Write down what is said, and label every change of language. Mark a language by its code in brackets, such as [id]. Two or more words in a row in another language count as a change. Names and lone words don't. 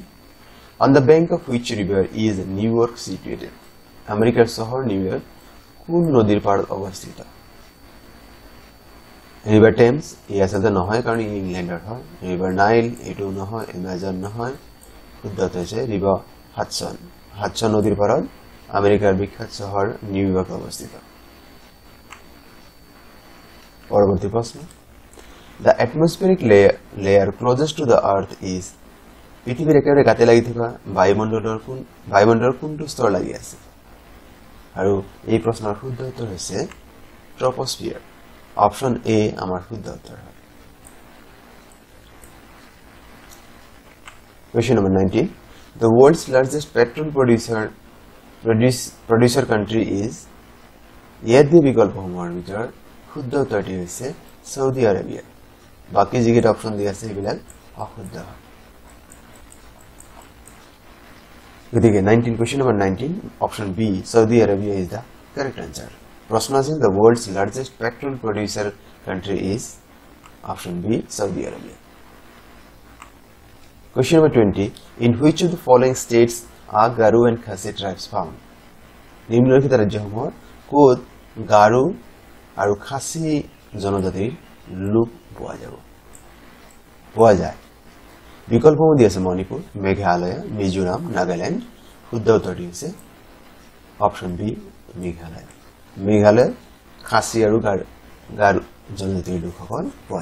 [en] On the bank of which river is New York situated? [as] আমেরিকার শহর নিউ ইয়র্ক কোন নদীৰ পাৰত অৱস্থিত ৰিভাৰ টেমছ ই আচলতে নহয় কাৰণ ই ইংলেণ্ডৰ হয় ৰিভাৰ নাইল এটো নহয় এমাজন নহয় শুদ্ধ হৈছে ৰিভাৰ হাডসন নদীৰ পাৰত আমেৰিকাৰ বিখ্যাত চহৰ নিউ ইয়ৰ্ক অৱস্থিত পৰৱৰ্তী প্ৰশ্ন [en] The atmospheric layer closest to the earth [as] is পৃথিৱীৰ একেবাৰে গাতে লাগি থকা বায়ুমণ্ডলৰ কোনটো স্তৰ লাগি আছে আৰু এই প্ৰশ্নৰ শুদ্ধ উত্তৰ হৈছে ট্ৰপোস্ফিয়াৰ [en] option A [as] আমাৰ শুদ্ধ উত্তৰ হয় [en] Question number 19. The world's largest petrol producer country is [as] ইয়াত দি বিকল্পসমূহৰ ভিতৰত শুদ্ধ উত্তৰটি হৈছে সৌদি আৰবিয়া বাকি যিকেইটা অপশন দিয়া আছে এইবিলাক অশুদ্ধ হয় [en] গতিকে 19 question number 19 option B Saudi Arabia is the correct answer [as] প্রশ্ন আছে [en] the world's largest petrol producer country is option B Saudi Arabia question number 20 in which of the following states are Garu and Khasi tribes found [as] নিম্নলিখিত ৰাজ্যসমূহত কোত গাৰু আৰু খাসি জনজাতিৰ লোক পোৱা যায় বিকল্পসমূহ দি আছে মণিপুৰ মেঘালয় মিজোৰাম নাগাল্যান্ড শুদ্ধ উত্তৰটি হৈছে [en] option B [as] মেঘালয় খাসি আৰু গাৰু জনজাতিৰ লোকসকল পোৱা